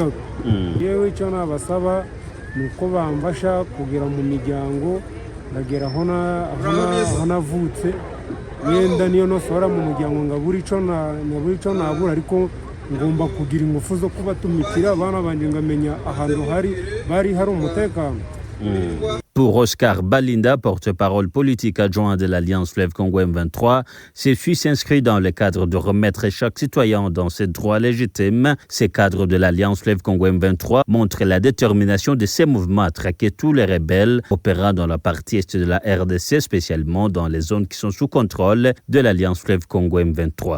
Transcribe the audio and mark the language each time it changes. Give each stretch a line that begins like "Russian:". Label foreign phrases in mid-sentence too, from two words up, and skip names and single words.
Rundi: Yewe ico nabasaba nuko bamfasha kugira mu miryango ndagera aho navutse wenda niyo nosora mu muryango ngabura ico nabura ariko ngomba kugira ingufu zo kubatumikira abana banje ngamenya ahantu bari hari umutekano.
French: Pour Oscar Balinda, porte-parole politique adjoint de l'Alliance Fleuve Congo M23, ceci s'inscrit dans le cadre de remettre chaque citoyen dans ses droits légitimes. Ces cadres de l'Alliance Fleuve Congo M23 montrent la détermination de ces mouvements à traquer tous les rebelles opérant dans la partie est de la RDC, spécialement dans les zones qui sont sous contrôle de l'Alliance Fleuve Congo M23.